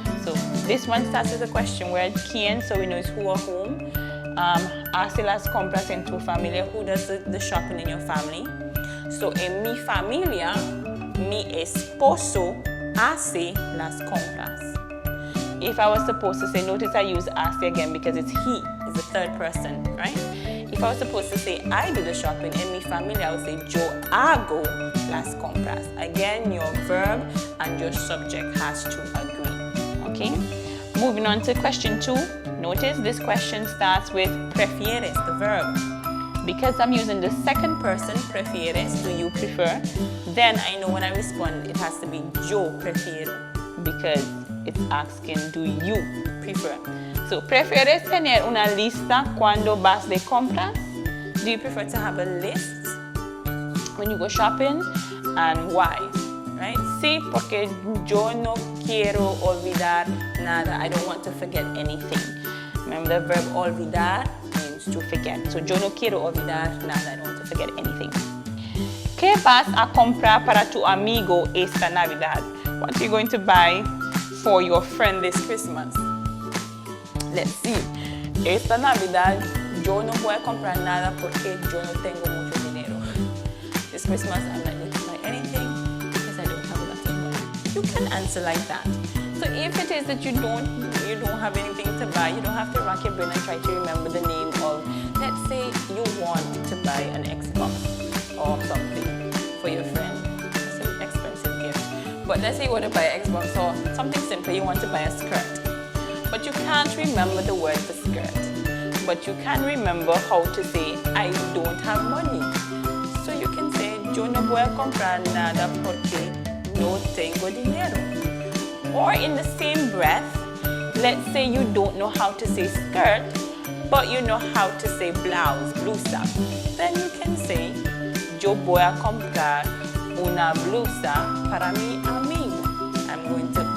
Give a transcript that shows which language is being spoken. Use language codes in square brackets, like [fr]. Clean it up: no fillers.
[en] So this one starts with a question word, ¿quién? So we know it's who or whom. [es] Hace las compras en tu familia. [en] Who does the shopping in your family? So [es] en mi familia, mi esposo hace las compras. [en] If I was supposed to say, notice I use hace again because it's he. It's the third person, right? If I was supposed to say I do the shopping in mi familia, I would say [es] yo hago las compras. [en] Again, your verb and your subject has to agree, okay? Moving on to question 2. Notice this question starts with prefieres, the verb. Because I'm using the second person, prefieres, do you prefer? Then I know when I respond, it has to be [es] yo prefiero, [en] because it's asking, do you prefer? [es] So, ¿prefieres tener una lista cuando vas de compras? [en] Do you prefer to have a list when you go shopping? And why? Right? [es] Sí, porque yo no quiero olvidar nada. [en] I don't want to forget anything. Remember the verb olvidar means to forget. So, [es] yo no quiero olvidar nada. [en] I don't want to forget anything. [es] ¿Qué vas a comprar para tu amigo esta Navidad? [en] What are you going to buy for your friend this Christmas? Let's see. [es] Esta Navidad yo no voy a comprar nada porque yo no tengo mucho dinero. [en] This Christmas I'm not going to buy anything because I don't have a lot of money. You can answer like that. So if it is that you don't have anything to buy, you don't have to rack your brain and try to remember the name of, let's say you want to buy an Xbox or something for your friend. It's an expensive gift. But let's say you want to buy an Xbox or something simple, you want to buy a skirt. But you can't remember the word for skirt. But you can remember how to say, I don't have money. So you can say, [es] yo no voy a comprar nada porque no tengo dinero. [en] Or in the same breath, let's say you don't know how to say skirt, but you know how to say blouse, blusa. Then you can say, [es] yo voy a comprar una blusa para mi amigo.